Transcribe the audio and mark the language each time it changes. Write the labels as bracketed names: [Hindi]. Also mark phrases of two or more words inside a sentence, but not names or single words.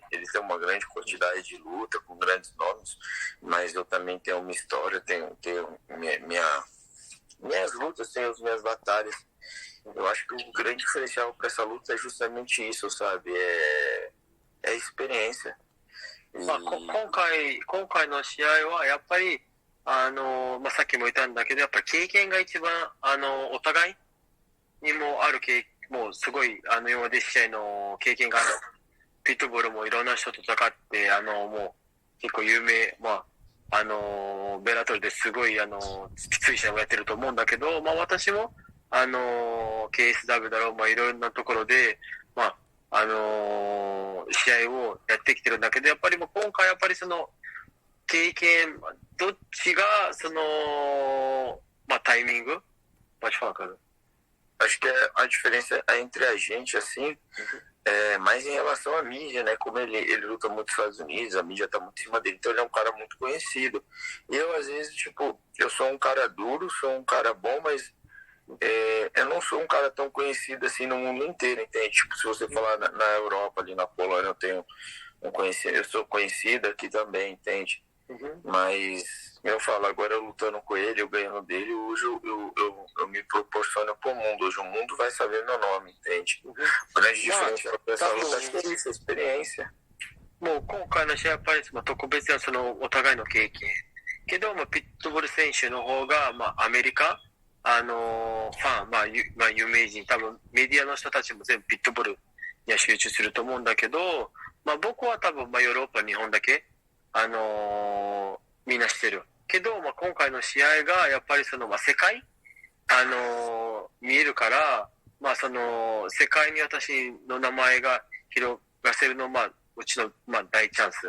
[Portuguese] Ele tem uma grande quantidade de luta, com grandes nomes, mas eu também tenho uma história, tenho minhas lutas, tenho as minhas batalhas. Eu acho que o grande diferencial para essa luta é justamente isso, sabe? É experiência. [Japanese] 今回の試合はやっぱりさっきも言ったんだけど、やっぱり経験が一番お互いにもあるもうすごい今まで試合の経験があるピットボールもいろんな人と戦ってもう結構有名ベラトルですごいきつい試合もやってると思うんだけど、私もKSW だろういろんなところで試合をやってきてるんだけど、やっぱり今回やっぱりその経験どっちがタイミング [Portuguese] pode falar, cara. Acho que a diferença entre a gente, assim, é mais em relação à mídia, né? Como ele luta muito nos Estados Unidos, a mídia tá muito em cima dele, então ele é um cara muito conhecido. E eu, às vezes, eu sou um cara duro, sou um cara bom, mas eu não sou um cara tão conhecido assim no mundo inteiro, entende? Tipo, se você falar na Europa, ali na Polônia, eu tenho eu sou conhecido aqui também, entende? Mas eu falo, agora eu lutando com ele, eu ganhando dele, hoje eu me proporciono pro mundo. Hoje o mundo vai saber meu nome, entende? Grande diferença pra essa luta, acho que é isso, a experiência. [Japanese] もう今回の試合はやっぱり特別なお互いの経験けど、ピットボール選手の方が、アメリカファン、有名人、多分メディアの人たちも全部ピットボールには集中すると思うんだけど、僕は多分、ヨーロッパ、日本だけみんなしてるけど、今回の試合がやっぱり世界見えるから、世界に私の名前が広がせるのうちの大チャンス。